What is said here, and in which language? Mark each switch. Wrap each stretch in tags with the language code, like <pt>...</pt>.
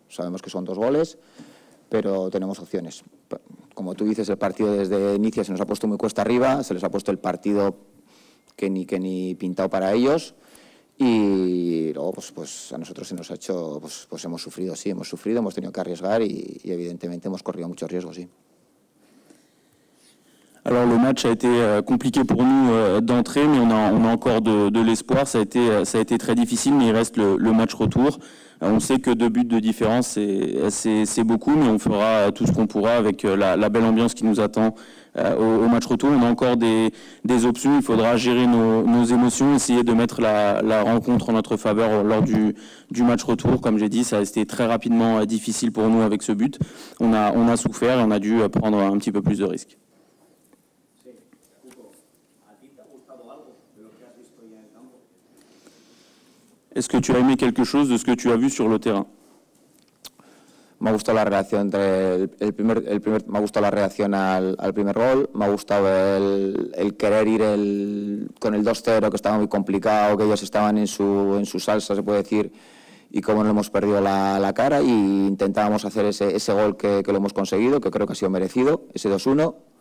<es>Sabemos que son 2 goles, pero tenemos opciones. Como tú dices, el partido desde inicio se nos ha puesto muy cuesta arriba, se les ha puesto el partido que ni pintado para ellos y luego pues a nosotros se nos ha hecho, pues hemos sufrido, sí, hemos tenido que arriesgar y evidentemente hemos corrido muchos riesgos, sí.</es> <fr>Alors le match a été compliqué pour nous d'entrée, mais on a encore de l'espoir. Ça a été très difficile, mais il reste le match retour. On sait que 2 buts de différence, c'est beaucoup, mais on fera tout ce qu'on pourra avec la belle ambiance qui nous attend au match retour. On a encore des options, il faudra gérer nos émotions, essayer de mettre la rencontre en notre faveur lors du match retour. Comme j'ai dit, ça a été très rapidement difficile pour nous avec ce but. On a souffert et on a dû prendre un petit peu plus de risques. Est-ce que tu as aimé quelque chose de ce que tu as vu sur le terrain?</fr> <es>Me ha gustado la reacción entre me ha gustado la reacción al primer gol, me ha gustado el querer ir con el 2-0, que estaba muy complicado, que ellos estaban en su salsa, se puede decir, y cómo no hemos perdido la cara, y intentábamos hacer ese gol que lo hemos conseguido, que creo que ha sido merecido, ese 2-1.</es>